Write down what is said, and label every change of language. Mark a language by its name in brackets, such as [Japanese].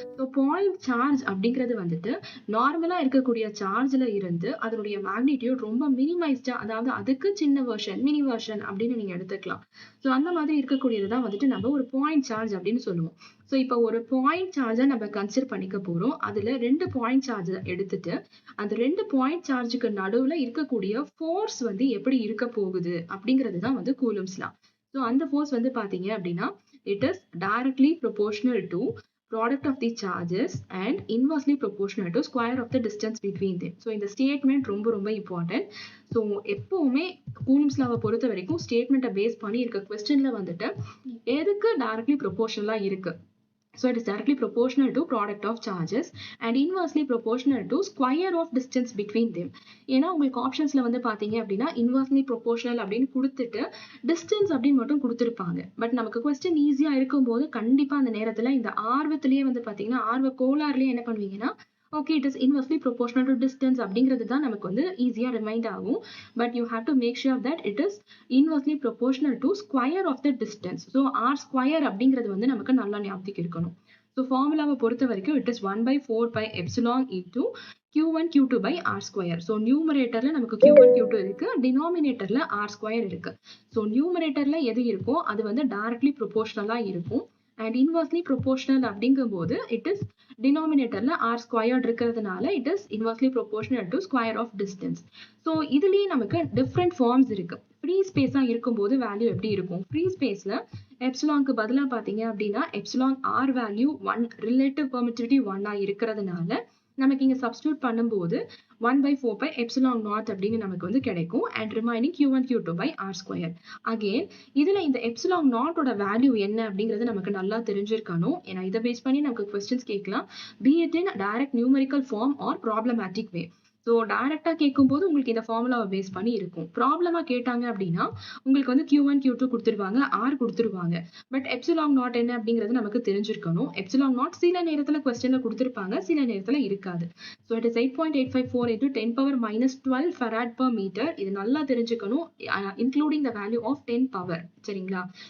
[Tamil] So point charge அப்படிங்கிறது வந்துட்டு நார்மலா இருக்கக்கூடிய சார்ஜ்ல இருந்து அதனுடைய மேக்னிடியூட் ரொம்ப மினிமைஸ்டா, அதாவது அதுக்கு சின்ன வெர்ஷன், மினி வெர்ஷன் அப்படின்னு நீங்க எடுத்துக்கலாம். ஸோ அந்த மாதிரி இருக்கக்கூடியதுதான் வந்துட்டு நம்ம ஒரு பாயிண்ட் சார்ஜ் அப்படின்னு சொல்லுவோம். ஸோ இப்போ ஒரு பாயிண்ட் சார்ஜை நம்ம கன்சிடர் பண்ணிக்க போறோம். அதுல 2 பாயிண்ட் சார்ஜ் எடுத்துட்டு அந்த 2 பாயிண்ட் சார்ஜுக்கு நடுவுல இருக்கக்கூடிய ஃபோர்ஸ் வந்து எப்படி இருக்க போகுது அப்படிங்கிறது தான் வந்து Coulomb's law. ஸோ அந்த ஃபோர்ஸ் வந்து பாத்தீங்க அப்படின்னா [English] It is directly proportional to product of the charges and inversely proportional to square of the distance between them. [Tamil] So இந்த statement ரொம்ப ரொம்ப important. So எப்பவுமே Coulomb's law பொறுத்த வரைக்கும் ஸ்டேட்மெண்ட்டை பேஸ் பண்ணி இருக்க கொஸ்டின்ல வந்துட்டு எதுக்கு டைரக்ட்லி ப்ரொபோர்ஷனலா இருக்கு. [English] So it is directly proportional to product of charges and inversely proportional to square of distance between them. [Tamil] ஏன்னா உங்களுக்கு ஆப்ஷன்ஸ்ல வந்து பாத்தீங்க அப்படின்னா inversely proportional அப்படின்னு கொடுத்துட்டு distance அப்படின்னு மட்டும் கொடுத்துருப்பாங்க. பட் நமக்கு கொஸ்டின் ஈஸியா இருக்கும் போது கண்டிப்பா அந்த நேரத்துல இந்த ஆர்வத்திலேயே வந்து பாத்தீங்கன்னா ஆர்வ கோளாறுலயே என்ன பண்ணுவீங்கன்னா [English] okay it is inversely proportional to distance [Tamil] அப்படிங்கிறது தான் நமக்கு வந்து ஈஸியா ரிமைண்ட் ஆகும். [English] But you have to make sure that it is inversely proportional to square of the distance. [Tamil] So r square அப்படிங்கிறது வந்து நமக்கு நல்லா ஞாபகத்துக்கு இருக்கணும். ஸோ ஃபார்முலாவை பொறுத்த வரைக்கும் [English] it is 1/4 pi epsilon into q1 q2 by r square. [Tamil] So நியூமரேட்டர்ல நமக்கு q1 q2 இருக்கு, டினாமினேட்டர்ல r square இருக்கு. ஸோ நியூமரேட்டர்ல எது இருக்கோ அது வந்து டைரக்ட்லி ப்ரொபோர்ஷனலா இருக்கும் [English] and inversely proportional அப்படிங்கும்போது it is denominatorல r squared இருக்கிறதுனால it is inversely proportional to square of distance. [Tamil] so இதுலயே நமக்கு different forms இருக்கு. ஃப்ரீ ஸ்பேஸா இருக்கும்போது வேல்யூ எப்படி இருக்கும்? ஃப்ரீ ஸ்பேஸ்ல எப்சிலான்க்கு பதிலா பாத்தீங்க அப்படின்னா epsilon r value 1, relative permittivity 1 இருக்கிறதுனால நமக்கு இங்க சப்ஸ்டிட்யூட் பண்ணும்போது 1/4 pi epsilon naught அப்படின்னு நமக்கு வந்து கிடைக்கும் and remaining q1 q2 by r square. again இதுல இந்த epsilon naught ஓட வேல்யூ என்ன அப்படிங்கிறது நமக்கு நல்லா தெரிஞ்சிருக்கணும். ஏன்னா இதை பேஸ் பண்ணி நமக்கு கொஸ்டின்ஸ் கேட்கலாம், [English] be it in direct numerical form or problematic way. [Tamil] So டைரக்டா கேட்கும்போது உங்களுக்கு இந்த ஃபார்முலாவை பேஸ் பண்ணி இருக்கும். ப்ராப்ளமா கேட்டாங்க அப்படின்னா உங்களுக்கு வந்து q1 q2 கொடுத்துருவாங்க, r கொடுத்துருவாங்க. பட் எப்சிலான் நாட் என்ன அப்படிங்கிறது நமக்கு தெரிஞ்சிருக்கணும். எப்சிலான் நாட் சில நேரத்துல கொஸ்டின்ல கொடுத்துருப்பாங்க, சில நேரத்துல இருக்காது. [English] So it is 8.854 into 10⁻−12 farad per meter. [Tamil] இது நல்லா தெரிஞ்சுக்கணும், [English] Including the value of 10 power. சரிங்களா?